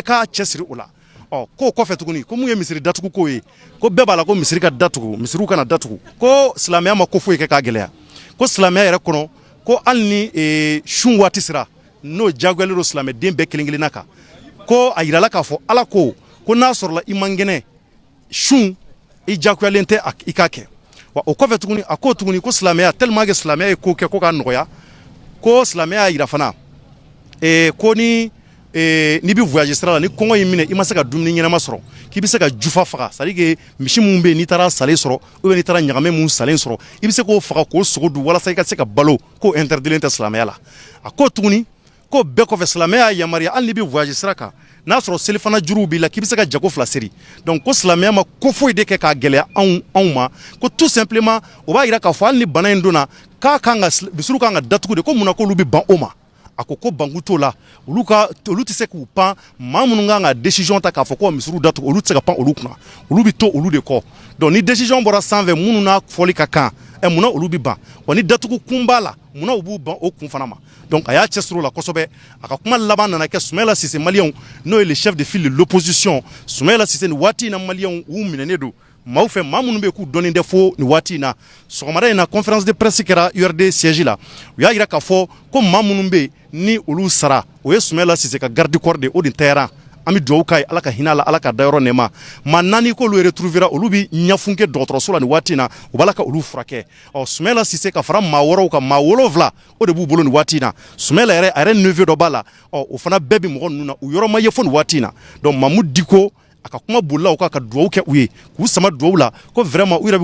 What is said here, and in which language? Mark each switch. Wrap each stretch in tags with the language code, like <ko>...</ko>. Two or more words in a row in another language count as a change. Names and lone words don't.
<bm>ka cɛsiri o la ko kɔfɛ tuguni ko mun ye misiri datugu ko ye ko bɛɛ b'a la ko misiri ka datugu misiriw kana datugu ko silamɛya ma ko foyi kɛ k'a gɛlɛya ko silamɛya yɛrɛ kɔnɔ ko hali ni sun waati sera n'o jagoyalen don silamɛden bɛɛ kelen-kelenna kan ko a yirala k'a fɔ Ala ko n'a sɔrɔla i man kɛnɛ sun i jagoyalen tɛ i k'a kɛ wa o kɔfɛ tuguni a ko tuguni ko silamɛya tellement que silamɛya ye ko kɛ ko k'a nɔgɔya ko silamɛya y'a yira fana ko ni bɛ voyage sira la ni kɔngɔ y'i minɛ i ma se ka dumuni ɲɛnama sɔrɔ k'i bɛ se ka jufa faga</bm> <fr>c'est à dire que</fr> <bm>misi mun bɛ yen n'i taara salen sɔrɔ ou bien n'i taara ɲagamɛ mun salen sɔrɔ i bɛ se k'o faga k'o sogo dun walasa i ka se ka balo k'o interdilen tɛ silamɛya la a ko tuguni ko bɛɛ kɔfɛ silamɛya y'a yamaruya hali n'i bɛ voyage sira kan n'a sɔrɔ selifana juruw b'i la k'i bɛ se ka jago 2 seri donc ko silamɛya ma ko foyi de kɛ k'a gɛlɛya anw ma ko</bm> <fr>tout simplement</fr> <bm>o b'a jira k'a fɔ hali ni bana in donna k'a kan ka misiriw kan ka datugu de ko munna k'olu bɛ ban o ma a ko ko banku t'o la olu tɛ se k'u pan maa minnu kan ka décision ta k'a fɔ ko misiriw datugu olu tɛ se ka pan olu kunna olu bɛ to olu de kɔ donc ni décision bɔra sanfɛ minnu n'a fɔli ka kan munna olu bɛ ban wa ni datugu kun b'a la munna u b'u ban o kun fana ma donc a y'a cɛsiri o la kosɛbɛ a ka kuma laban nana kɛ Soumaïla Cissé maliyɛnw n'o ye</bm> <fr>le chef de file de l'opposition</fr> <bm>Soumaïla Cissé nin waati in na maliyɛnw u minɛnen don maaw fɛ maa minnu bɛ yen k'u dɔnnen tɛ fo nin waati in na sɔgɔmada in na</bm> <fr>conférence de presse</fr> <bm>kɛra URD siège la u y'a jira k'a fɔ ko maa minnu bɛ yen ni olu sara o ye Soumaïla Cissé ka</bm> <fr>garde corps</fr> <bm>de o de tayara an bɛ dugawu k'a ye ala ka hinɛ a la ala ka dayɔrɔ nɛɛma maa naani k'olu retrouvera olu bɛ ɲɛfun kɛ dɔgɔtɔrɔso la nin waati in na u b'ala ka olu furakɛ Soumaïla Cissé ka fara maa wɔɔrɔw kan maa 7 o de b'u bolo nin waati in na Soumaïla yɛrɛ a yɛrɛ neveu dɔ b'a la o fana bɛɛ bɛ mɔgɔ ninnu na u yɔrɔ ma ye fo nin waati in na donc Mamu Diko a ka kuma bolila u ka duwawu kɛ u ye k'u sama duwawu la ko vraiment u yɛrɛ bɛ</bm>